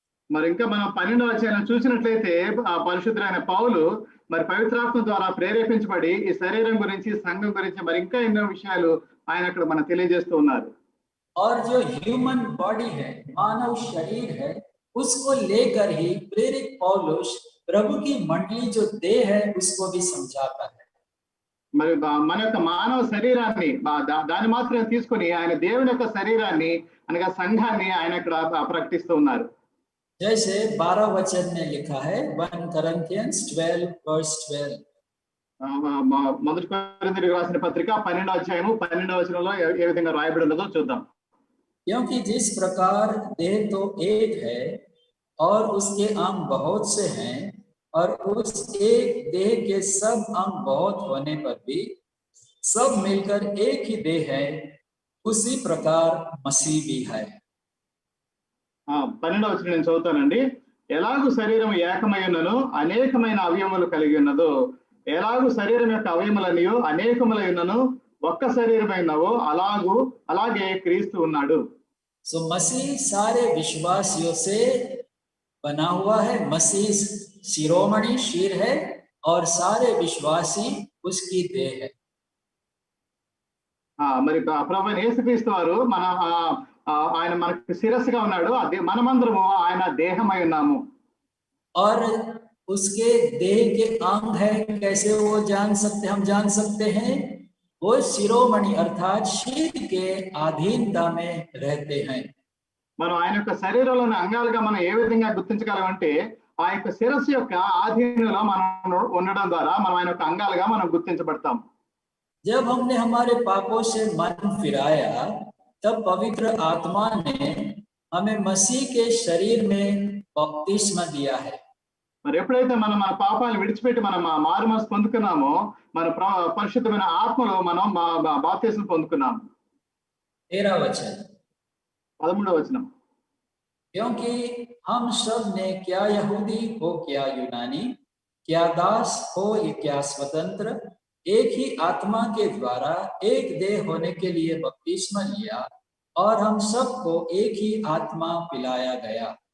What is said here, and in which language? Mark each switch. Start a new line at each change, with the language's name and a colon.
Telugu: మరి ఇంకా మనం 12వ అధ్యాయం చూసినట్లయితే ఆ పరిశుద్ధుడైన పౌలు మరి పవిత్రాత్మ ద్వారా ప్రేరేపించబడి ఈ శరీరం గురించి సంఘం గురించి మరి ఇంకా ఎన్నో విషయాలు ఆయన అక్కడ మనకు తెలియజేస్తూ ఉన్నారు.
Hindi: और जो ह्यूमन बॉडी है, मानव शरीर है, उसको लेकर ही प्रेरित पौलुस प्रभु की मंडली जो देह है उसको भी समझाता है.
Telugu: మరి మన యొక్క మానవ శరీరాన్ని దాన్ని మాత్రం తీసుకొని ఆయన దేవుని యొక్క శరీరాన్ని అనగా సంఘాన్ని ఆయన ఇక్కడ ప్రకటిస్తూ ఉన్నారు.
Hindi: जैसे 12 वचन में लिखा है
English: 1 Corinthians 12 verse 12.
Telugu: మొదటి కొరింథీయులకు రాసిన పత్రిక 12వ అధ్యాయము 12వ వచనంలో ఏ విధంగా రాయబడి ఉన్నదో చూద్దాం.
Hindi: क्योंकि जिस प्रकार देह तो एक है और उसके अंग बहुत से हैं, और उस एक देह के सब अंग बहुत होने पर भी सब मिलकर एक ही देह है, उसी प्रकार मसीह भी है.
Telugu: 12వ వచనం నేను చదువుతానండి. ఎలాగూ శరీరం ఏకమై ఉన్నను అనేకమైన అవయవములు కలిగి ఉన్నదో, ఎలాగూ శరీరం యొక్క అవయములన్నీ అనేకములై ఉన్నను ఒక్క శరీరమై ఉన్నవో అలాగే క్రీస్తు ఉన్నాడు.
Hindi: सो मसीह सारे विश्वासियों से बना हुआ है. मसीह शिरोमणि शीर है और सारे विश्वासी उसकी देह है.
Telugu: మరి ప్రభువైన యేసుక్రీస్తు వారు ఆయన మనకు శిరస్సుగా ఉన్నాడు, అదే మనమందరము ఆయన దేహమై ఉన్నాము.
Hindi: और उसके देह के अंग है, कैसे वो हम जान सकते हैं? वो शिरोमणि अर्थात शीर के अधीनता में रहते हैं.
Telugu: మనం ఆయన యొక్క శరీరంలోని అంగాలుగా మనం ఏ విధంగా గుర్తించగలమంటే ఆ యొక్క శిరస్సు యొక్క ఆధీనంలో మనం ఉండడం ద్వారా మనం ఆయన యొక్క అంగాలుగా మనం గుర్తించబడతాం.
Hindi: जब हमने हमारे पापों से मन फिराया, तब पवित्र आत्मा ने हमें मसीह के शरीर में बपतिस्मा दिया है.
Telugu: మరి ఎప్పుడైతే మనం మన పాపాలను విడిచిపెట్టి మనం మారు మనసు పొందుకున్నామో మన పరిశుద్ధమైన ఆత్మలో మనం బాప్తిస్మం పొందుకున్నాము.
Hindi: 13 वचन.
Telugu: 13వ వచనం.
Hindi: क्योंकि हम सब ने क्या यहूदी हो क्या यूनानी, क्या दास हो क्या स्वतंत्र, एक ही आत्मा के द्वारा एक देह होने के लिए बपतिस्मा लिया, और हम सबको एक ही आत्मा पिलाया गया.